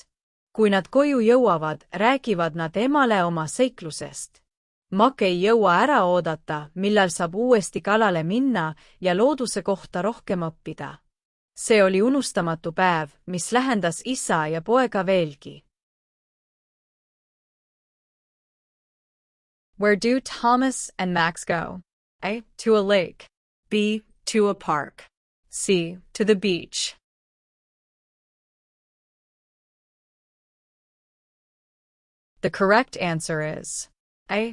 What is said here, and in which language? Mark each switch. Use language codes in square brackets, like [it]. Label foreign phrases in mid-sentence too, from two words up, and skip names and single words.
[et] Kui nad koju jõuavad, räägivad nad emale oma seiklusest. Mac ei jõua ära oodata, millal saab uuesti kalale minna ja looduse kohta rohkem õppida. See oli unustamatu päev, mis lähendas isa ja poega veelgi. [en] Where do Thomas and Max go? A. To a lake. B. To a park. C. To the beach. The correct answer is A.